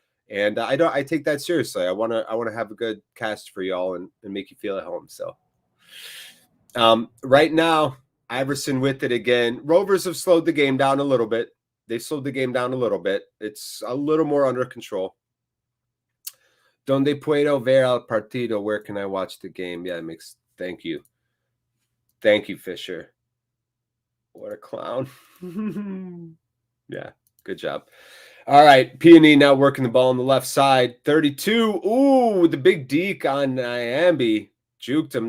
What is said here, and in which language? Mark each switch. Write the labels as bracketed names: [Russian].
[English] And I take that seriously. I want to have a good cast for y'all and make you feel at home. So right now, Iverson with it again. Rovers have slowed the game down a little bit. They slowed the game down a little bit. It's a little more under control. [Spanish] Donde puedo ver al partido? [English] Where can I watch the game? Yeah, it makes. Thank you. Thank you, Fisher. What a clown. Yeah, good job. All right, P&E now working the ball on the left side. 32. Ooh, the big deke on Nyambi. Juked him.